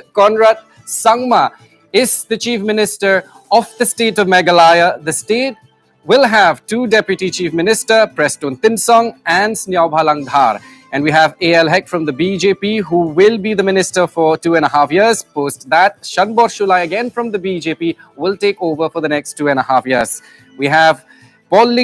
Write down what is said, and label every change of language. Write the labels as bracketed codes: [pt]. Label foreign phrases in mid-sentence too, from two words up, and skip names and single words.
[en] Conrad Sangma is the chief minister of the state of Meghalaya. The state will have two deputy chief minister, Prestun Tinsong and Sniao Bhalang Dhar. And we have AL Haq from the BJP, who will be the minister for 2.5 years. Post that, Sanbor Sulai again from the BJP will take over for the next 2.5 years. We have Paul Ling